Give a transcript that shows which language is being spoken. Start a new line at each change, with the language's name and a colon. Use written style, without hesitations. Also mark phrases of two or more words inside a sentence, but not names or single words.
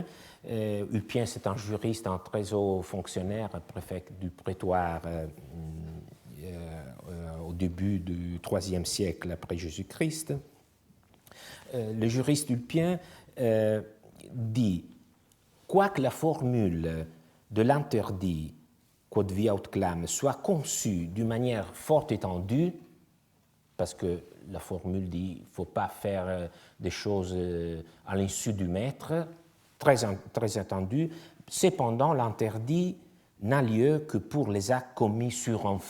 French: Ulpien, c'est un juriste, un très haut fonctionnaire, préfet du prétoire au début du IIIe siècle après Jésus-Christ. Le juriste Ulpien dit « Quoique la formule de l'interdit
Latin: quod viot clam
French: soit conçue d'une manière fort étendue, parce que la formule dit qu'il ne faut pas faire des choses à l'insu du maître, très étendue, cependant l'interdit n'a lieu que pour les actes commis sur enfant.